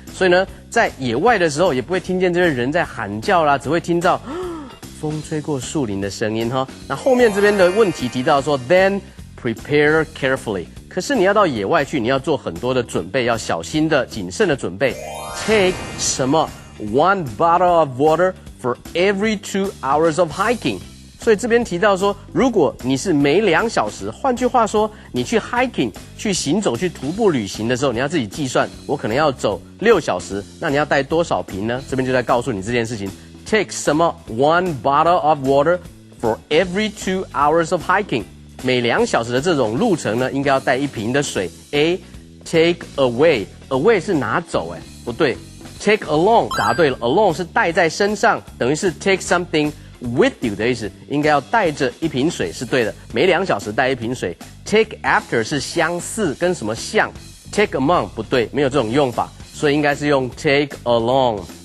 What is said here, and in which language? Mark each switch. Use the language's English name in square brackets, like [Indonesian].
[Chinese] 所以呢，在野外的时候也不会听见这些人在喊叫啦，只会听到风吹过树林的声音哈。那后面这边的问题提到说 [English] then prepare carefully。 [Chinese] 可是你要到野外去，你要做很多的准备，要小心的、谨慎的准备。 [English] Take [Chinese] 什么 [English] 1 bottle of water for every 2 hours of hiking。 [Chinese] 所以这边提到说，如果你是每2小时，换句话说，你去 hiking 去行走、去徒步旅行的时候，你要自己计算，我可能要走6小时，那你要带多少瓶呢？这边就在告诉你这件事情。 [English] Take [Chinese] 什么 [English] 1 bottle of water for every 2 hours of hiking。 [Chinese] 每2小时的这种路程呢，应该要带1瓶的水。 A take away 是拿走不对。 Take along 答对了 ，along 是带在身上，等于是 [English] take something with you [Chinese] 的意思，应该要带着1瓶水是对的。每2小时带1瓶水。 Take after 是相似，跟什么像 ？Take among 不对，没有这种用法，所以应该是用 take along。